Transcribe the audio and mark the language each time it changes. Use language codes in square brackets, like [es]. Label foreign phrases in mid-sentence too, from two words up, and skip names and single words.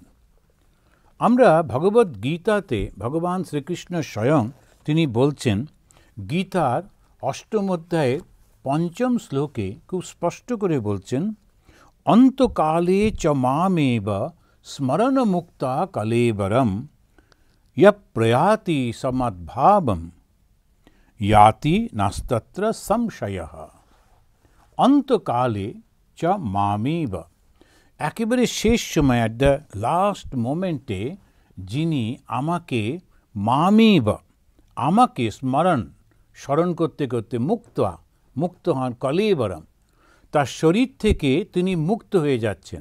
[bn] আমরা ভগবদ্ গীতাতে ভগবান শ্রীকৃষ্ণ স্বয়ং তিনি বলছেন, গীতার 8ম অধ্যায়ের 5ম শ্লোকে খুব স্পষ্ট করে বলছেন, [sa] অন্তকালে চ মামেব স্মরণ মুক্তা কলেবরম ইয় প্রয়াতি সমদ্ভাবম याति नास्तत्र संशयः। অন্তকালে চ মামেব, [bn] একেবারে শেষ সময়, [en] at the last momentে [bn] যিনি আমাকে মামেব, আমাকে স্মরণ করতে করতে মুক্ত হন, কলেবরম, তার শরীর থেকে তিনি মুক্ত হয়ে যাচ্ছেন।